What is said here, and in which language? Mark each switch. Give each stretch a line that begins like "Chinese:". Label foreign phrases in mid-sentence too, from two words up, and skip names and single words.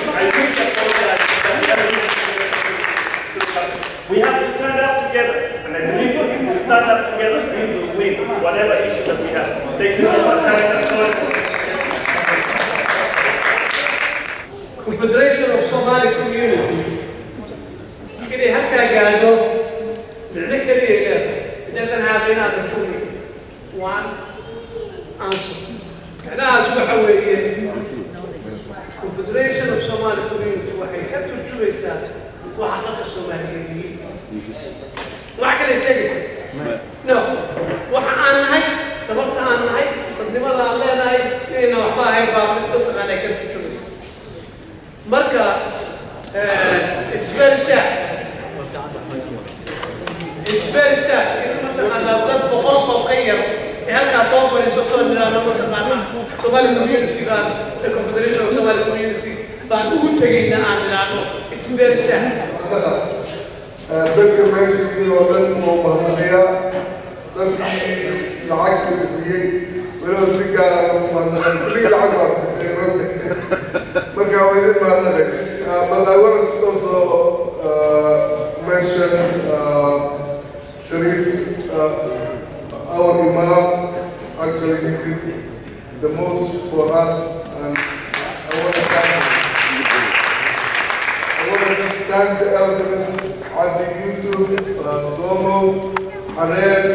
English: I think that we have to stand up together, and I believe if we stand up together, we will win whatever issue that we have. Thank you so much. Confederation of Somali Community.
Somali: Kini halkaa gaadho micno keliya
English: it doesn't have another one answer.
Somali: Macnahaas waxa weeye Confederation of Somali Community waxay ka turjumaysaa waxa dadka Soomaaliyeed yihiin. Wax kale sheegaysa? No. Waxa aan nahay, tabarta aan nahay, dadnimada aan leenahay, inayna waxba ahayn baa dadka ay ka turjumaysaa. Marka,
English: it's very sad. It's very sad.
Somali: Dad boqol qof ka yar ee halkaas soo fadhiisato niraano Somali community the Confederation of Somali Community baan ugu tagaynaa aan niraano.
English: It's very sad.
Somali: dadka meeshii oo dhan oo mahadnaqaya dadkii lacagta bixiyey walow si gaar ah u mahadnaqay kulligii lacag baa bixisay marka waa idin mahadnaqay.
English: But I want to also mention Sharif, our Imam, actually did the most for us, and I want to thank him. I want to thank the elders, Adi Yusuf, Somo, Ared.